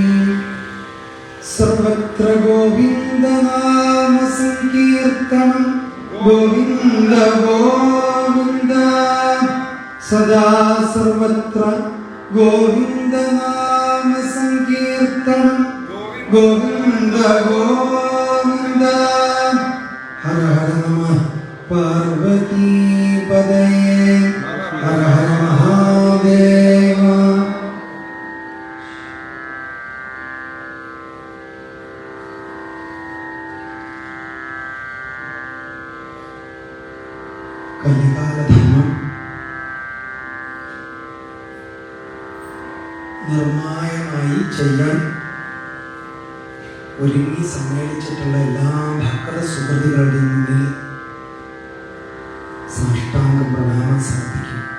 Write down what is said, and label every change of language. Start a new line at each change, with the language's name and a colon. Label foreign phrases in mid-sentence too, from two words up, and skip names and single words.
Sanskrit: सर्वत्र गोविंद नाम संकीर्तनं गोविंद गोविंद सदा सर्वत्र गोविंद नाम संकीर्तनं गोविंद गोविंद। हर हर नमः पार्वती पदये हर हर महादेव।
Malayalam: കലികാലധർമ്മം നിർമ്മായമായി ചെയ്യാൻ ഒരുങ്ങി സമ്മേളിച്ചിട്ടുള്ള എല്ലാ ഭക്ത സുഹൃത്തുക്കളുടെയും മുന്നിൽ സാഷ്ടാംഗ പ്രണാമം സമർപ്പിക്കും.